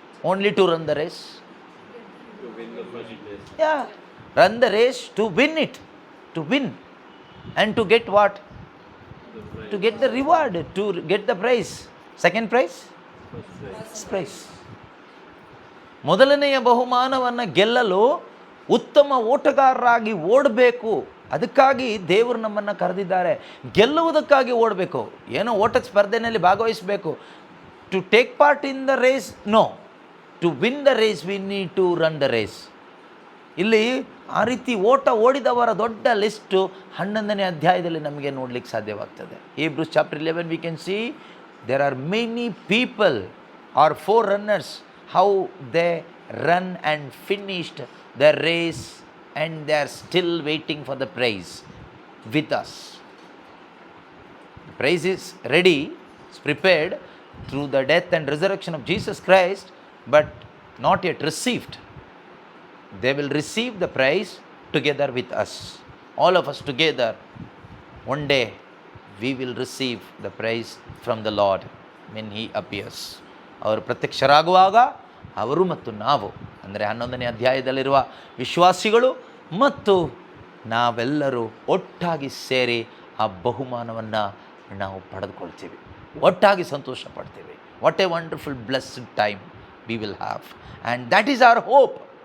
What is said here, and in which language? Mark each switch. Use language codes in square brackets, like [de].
[en] Only to run the race? to win the first place. Yeah, run the race to win it, to win. And to get what? To get the reward, to get the prize. Second prize? First prize. [kn] ಮೊದಲನೆಯ ಬಹುಮಾನವನ್ನು ಗೆಲ್ಲಲು ಉತ್ತಮ ಓಟಗಾರರಾಗಿ ಓಡಬೇಕು. ಅದಕ್ಕಾಗಿ ದೇವರು ನಮ್ಮನ್ನು ಕರೆದಿದ್ದಾರೆ. ಗೆಲ್ಲುವುದಕ್ಕಾಗಿ ಓಡಬೇಕು, ಏನೋ ಓಟದ ಸ್ಪರ್ಧೆಯಲ್ಲಿ ಭಾಗವಹಿಸಬೇಕು. [en] To take part in the race, no. To win the race we need to run the race. [kn] ಇಲ್ಲಿ ಆ ರೀತಿ ಓಡಿದವರ ದೊಡ್ಡ ಲಿಸ್ಟು 11ನೇ ಅಧ್ಯಾಯದಲ್ಲಿ ನಮಗೆ ನೋಡಲಿಕ್ಕೆ ಸಾಧ್ಯವಾಗ್ತದೆ. [en] Hebrews chapter 11 we can see there are many people are for runners, how they run and finished the race and they are still waiting for the prize with us. The prize is ready, it's prepared through the death and resurrection of Jesus Christ, but not yet received. They will receive the prize together with us. All of us together, one day we will receive the prize from the Lord when He appears. [kn] ಅವರು ಪ್ರತ್ಯಕ್ಷರಾಗುವಾಗ ಅವರು ಮತ್ತು ನಾವು, ಅಂದರೆ 11ನೇ ಅಧ್ಯಾಯದಲ್ಲಿರುವ ವಿಶ್ವಾಸಿಗಳು ಮತ್ತು ನಾವೆಲ್ಲರೂ ಒಟ್ಟಾಗಿ ಸೇರಿ ಆ ಬಹುಮಾನವನ್ನು ನಾವು ಪಡೆದುಕೊಳ್ತೀವಿ, ಒಟ್ಟಾಗಿ ಸಂತೋಷ ಪಡ್ತೀವಿ. [en] What a wonderful blessed time we will have, and that is our hope.